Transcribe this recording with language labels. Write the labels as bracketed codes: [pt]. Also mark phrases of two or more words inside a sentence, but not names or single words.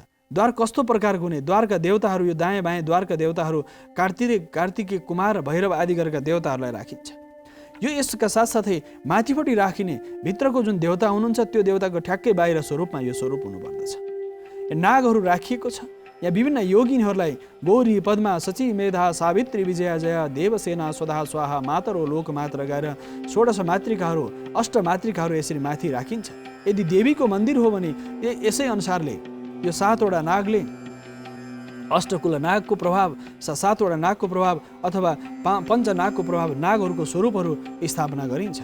[ne] द्वार कस्तो प्रकारको हुने, द्वारका देवताहरू, यो दायाँ बायाँ द्वारका देवताहरू कार्तिकेय, कुमार, भैरव आदि गरेका देवताहरूलाई राखिन्छ। यो यसका साथसाथै माथिपट्टि राखिने भित्रको जुन देवता हुनुहुन्छ त्यो देवताको ठ्याक्कै बाहिर स्वरूपमा यो स्वरूप हुनुपर्दछ। नागहरू राखिएको छ। यहाँ विभिन्न योगिनीहरूलाई गौरी, पद्मा, सची, मेधा, सावित्री, विजया, जया, देवसेना, स्वधा, स्वाहा, मातरो, लोकमात लगाएर 16 मातृकाहरू, 8 मातृकाहरू यसरी माथि राखिन्छ। यदि देवीको मन्दिर हो भने यसै अनुसारले यो 7वटा नागले, अष्टकुल नागको प्रभाव, 7वटा नागको प्रभाव अथवा पञ्चनागको प्रभाव, नागहरूको स्वरूपहरू स्थापना गरिन्छ।